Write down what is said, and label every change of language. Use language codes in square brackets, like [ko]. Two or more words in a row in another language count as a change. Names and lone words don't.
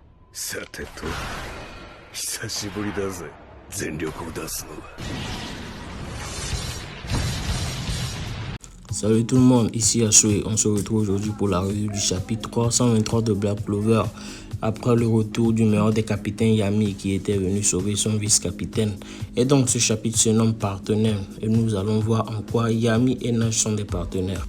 [ja] さてと、久しぶりだぜ、全力を出すのは。 [fr] Salut tout le monde, ici Ashoé. On se retrouve aujourd'hui pour la revue du chapitre 323 de Black Clover. Après le retour du meilleur des capitaines Yami qui était venu sauver son vice-capitaine. Et donc ce chapitre se nomme Partenaire et nous allons voir en quoi Yami et Nash sont des partenaires.